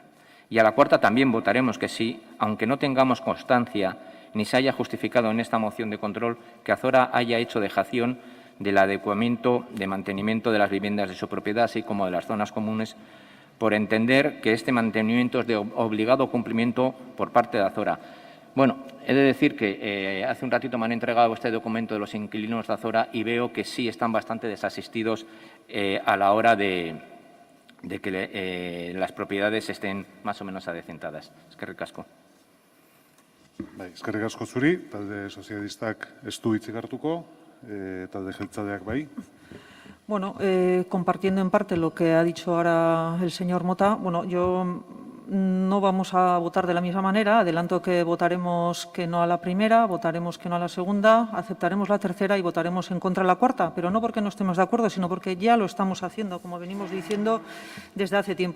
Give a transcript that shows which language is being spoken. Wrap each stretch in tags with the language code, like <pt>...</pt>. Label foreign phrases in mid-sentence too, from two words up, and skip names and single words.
<es>Y a la cuarta también votaremos que sí, aunque no tengamos constancia ni se haya justificado en esta moción de control que Azora haya hecho dejación del adecuamiento de mantenimiento de las viviendas de su propiedad, así como de las zonas comunes, por entender que este mantenimiento es de obligado cumplimiento por parte de Azora. Bueno, he de decir que hace un ratito me han entregado este documento de los inquilinos de Azora y veo que sí están bastante desasistidos a la hora de que las propiedades estén más o menos adecentadas.</es> <eu>Eskerrik asko. Bai, eskerrik asko zuri, talde sozialistak ez du hitzik hartuko, talde jeltzaleak bai.</eu> <es>Bueno, compartiendo en parte lo que ha dicho ahora el señor Mota, bueno, yo no vamos a votar de la misma manera. Adelanto que votaremos que no a la primera, votaremos que no a la segunda, aceptaremos la tercera y votaremos en contra de la cuarta, pero no porque no estemos de acuerdo, sino porque ya lo estamos haciendo, como venimos diciendo desde hace tiempo.</es>